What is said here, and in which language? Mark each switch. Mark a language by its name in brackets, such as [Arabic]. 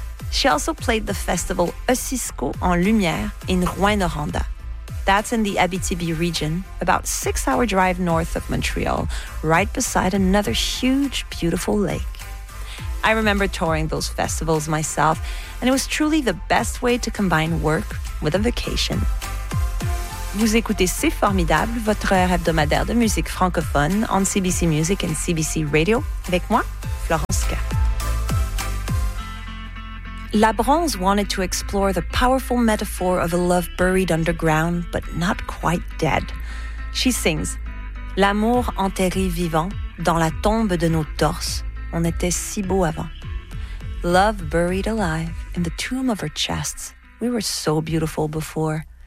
[English] She also played the festival Osisko en Lumière in Rouyn-Noranda. That's in the Abitibi region, about 6-hour drive north of Montreal, right beside another huge, beautiful lake. I remember touring those festivals myself, and it was truly the best way to combine work with a vacation. [French] Vous écoutez C'est Formidable, votre heure hebdomadaire de musique francophone [English] on CBC Music and CBC Radio, [French] avec moi, Florence Kerr. [English] Labranche wanted to explore the powerful metaphor of a love buried underground, but not quite dead. She sings, [French] L'amour enterré vivant, dans la tombe de nos torses, on était si beau avant. [English] Love buried alive, in the tomb of our chests, we were so beautiful before.